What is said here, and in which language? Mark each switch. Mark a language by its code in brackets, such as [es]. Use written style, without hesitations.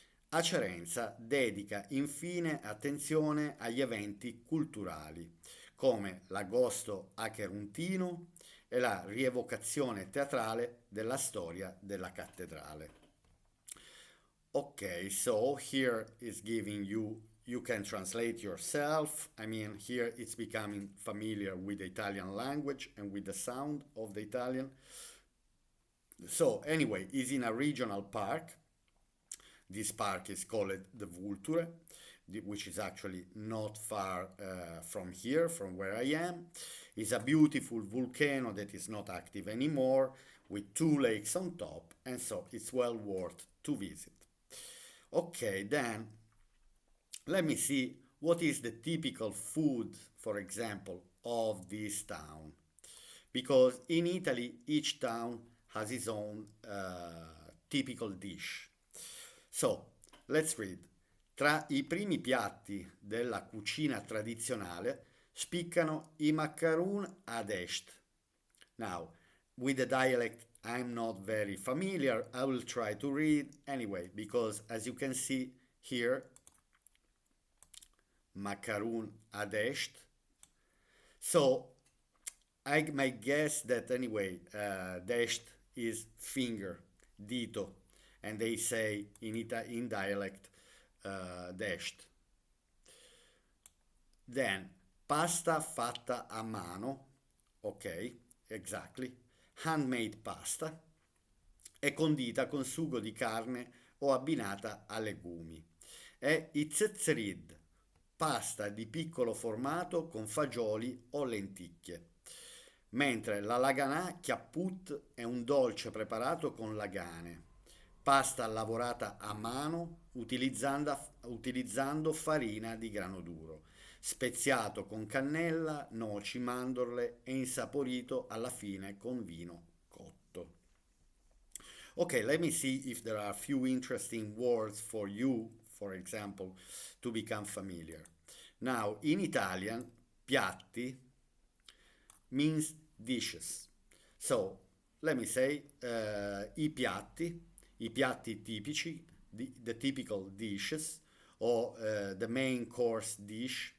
[it] Acerenza dedica infine attenzione agli eventi culturali, come l'agosto acheruntino e la rievocazione teatrale della storia della cattedrale. [en] Okay, so here is giving you can translate yourself. I mean, here it's becoming familiar with the Italian language and with the sound of the Italian. So anyway, it's in a regional park. This park is called the Vulture, which is actually not far from here, from where I am. It's a beautiful volcano that is not active anymore, with 2 lakes on top, and so it's well worth to visit. Okay, then let me see what is the typical food, for example, of this town. Because in Italy, each town has its own typical dish. So, let's read. [it] Tra i primi piatti della cucina tradizionale spiccano i macaroon ad est. [en] Now, with the dialect, I'm not very familiar. I will try to read anyway, because as you can see here, macaroon ad est. So, I might guess that anyway, desht is finger, dito, and they say in dialect, desht. [it] Then, pasta fatta a mano, [en] ok, exactly, handmade pasta, [it] è condita con sugo di carne o abbinata a legumi. È i zezzerid, pasta di piccolo formato con fagioli o lenticchie. Mentre la laganà chiapput è un dolce preparato con lagane, pasta lavorata a mano utilizzando farina di grano duro, speziato con cannella, noci, mandorle e insaporito alla fine con vino cotto. [en] Okay, let me see if there are a few interesting words for you, for example, to become familiar. Now, in Italian, piatti means dishes. So, let me say [it] i piatti tipici, [en] the typical dishes, or the main course dish.